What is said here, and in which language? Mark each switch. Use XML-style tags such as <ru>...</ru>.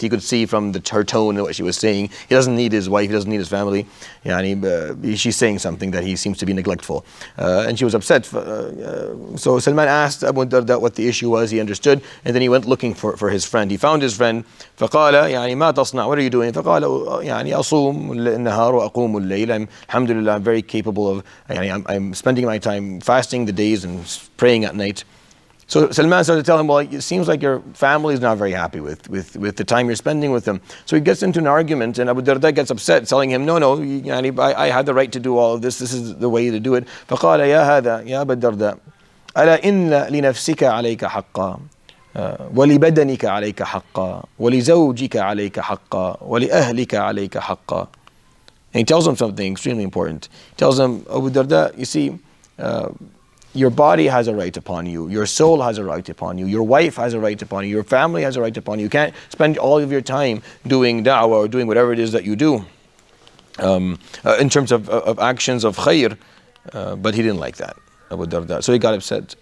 <en>He could see from her tone and what she was saying. He doesn't need his wife. He doesn't need his family. She's saying something that he seems to be neglectful. And she was upset. So Salman asked Abu Darda what the issue was. He understood. And then he went looking for his friend. He found his friend.</en> <ar>فقال ما تصنع?</ar> <en>What are you doing?</en> <ar>فقال أصوم النهار وأقوم الليل.</ar> <en>Alhamdulillah, I'm very capable of, I'm spending my time fasting the days and praying at night. So Salman started to tell him, well, it seems like your family is not very happy with the time you're spending with them. So he gets into an argument, and Abu Darda gets upset, telling him, no, I had the right to do all of this. This is the way to do it.</en> <ar>فقال يا هذا يا أبا الدرداء ألا إن لنفسك عليك حقا ولبدنك عليك حقا ولزوجك عليك حقا ولأهلك عليك حقا.</ar> <en>And he tells him something extremely important. He tells him, Abu Darda, you see, your body has a right upon you, your soul has a right upon you, your wife has a right upon you, your family has a right upon you. You can't spend all of your time doing da'wah or doing whatever it is that you do in terms of actions of khair, but he didn't like that, Abu Darda. So he got upset.</en>